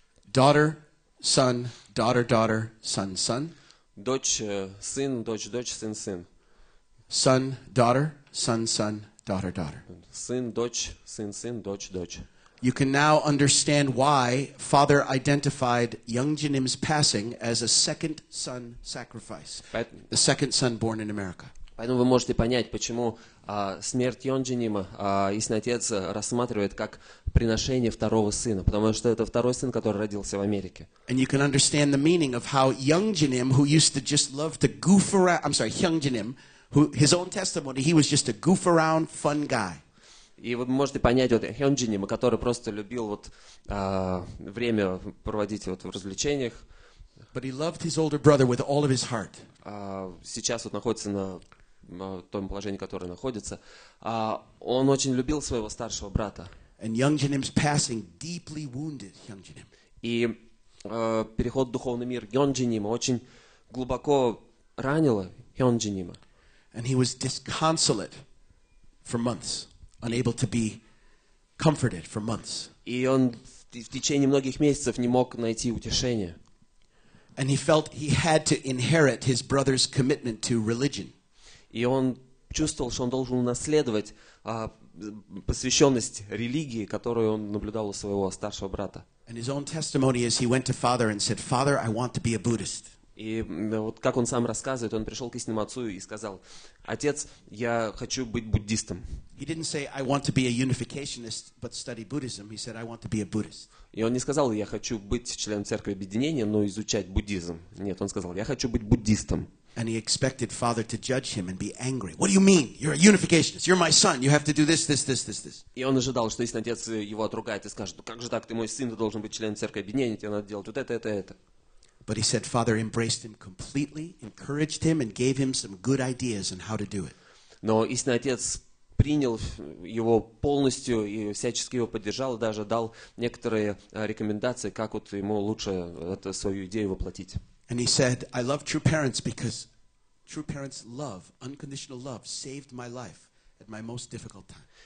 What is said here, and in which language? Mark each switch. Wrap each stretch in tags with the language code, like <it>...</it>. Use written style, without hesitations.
<en>Daughter, son, daughter, daughter, son, son.</en> <ru>Дочь, сын, дочь, дочь, сын, сын.</ru> <en>Son, daughter, son, son, daughter, daughter.</en> <ru>Сын, дочь, сын, сын, дочь, дочь.</ru> <en>You can now understand why Father identified Youngjinim's passing as a second son sacrifice, the second son born in America.</en> <ru>Поэтому вы можете понять, почему смерть Йонджинима Истинный Отец рассматривает как приношение второго сына, потому что это второй сын, который родился в Америке.</ru> <en>And you can understand the meaning of how Youngjinim, who used to just love to goof around, Hyungjinim, who his own testimony, he was just a goof around, fun guy.</en> <ru>И вы можете понять вот Хёнджинима, который просто любил вот время проводить вот в развлечениях.</ru> <en>But he loved his older brother with all of his heart.</en> <ru>Сейчас вот находится на том положении, которое находится. Он очень любил своего старшего брата.</ru> <en>And Youngjinim's passing deeply wounded Hyungjinim.</en> <ru>И переход в духовный мир Йонджинима очень глубоко ранило Хёнджинима.</ru> <en>And he was disconsolate for months, unable to be comforted for months.</en> <ru>И он в течение многих месяцев не мог найти утешения.</ru> <en>And he felt he had to inherit his brother's commitment to religion.</en> <ru>И он чувствовал, что он должен унаследовать посвященность религии, которую он наблюдал у своего старшего брата.</ru> <en>And his own testimony is he went to Father and said, "Father, I want to be a Buddhist."</en> <ru>И вот как он сам рассказывает, он пришел к истинному отцу и сказал: «Отец, я хочу быть буддистом».</ru> <en>He didn't say, "I want to be a unificationist but study Buddhism." He said, "I want to be a Buddhist."</en> <ru>И он не сказал: «Я хочу быть членом церкви объединения, но изучать буддизм». Нет, он сказал: «Я хочу быть буддистом».</ru> <en>And he expected Father to judge him and be angry. What do you mean? You're a unificationist. You're my son. You have to do this, this, this, this, this.</en> <ru>И он ожидал, что истинный отец его отругает и скажет: «Ну как же так, ты мой сын, ты должен быть членом церкви объединения, тебе надо делать вот это, это, это».</ru> <en>But he said Father embraced him completely, encouraged him, and gave him some good ideas on how to do it.</en> <ru>Но истинный отец принял его полностью и всячески его поддержал, и даже дал некоторые рекомендации, как вот ему лучше эту свою идею воплотить.</ru> <en>And he said, "I love true parents because true parents' love, unconditional love, saved my life at my most difficult time."</en>